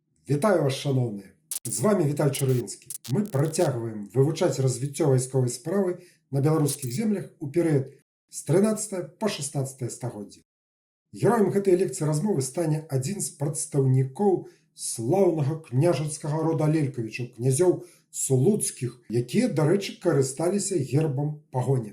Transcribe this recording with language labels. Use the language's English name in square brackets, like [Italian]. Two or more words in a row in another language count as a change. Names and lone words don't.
[Ukrainian] Вітаю вас, шановні! З вами Віталій Червінський. [Belarusian] Ми працягваем вивчаць развіццё вайсковай справы на беларускіх землях у перыяд з 13 по 16 стагоддзя. Героем гэтай лекцыі размовы стане адзін з прадстаўнікоў слаўнага княжацкага рода Алелькавічаў, князёў Слуцкіх, якія, дарэчы, карысталіся гербам пагоня.